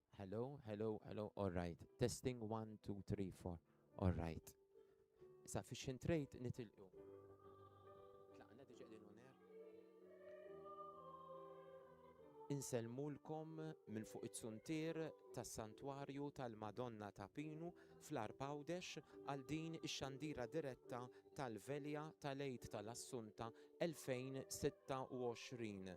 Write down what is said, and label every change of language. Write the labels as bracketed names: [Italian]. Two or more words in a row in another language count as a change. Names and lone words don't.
[English] hello. All right. Testing 1, 2, 3, 4. All right. Sufficient rate nitilqu. [Maltese] Tlaqna diġa qegħdin on air. Insellmulkom minn fuq it-suntier tas-Santwarju tal-Madonna ta' Pinu fl-Arbawdex għal din ix-xandira diretta tal-Velja tal-Eid tal-Assunta 2026.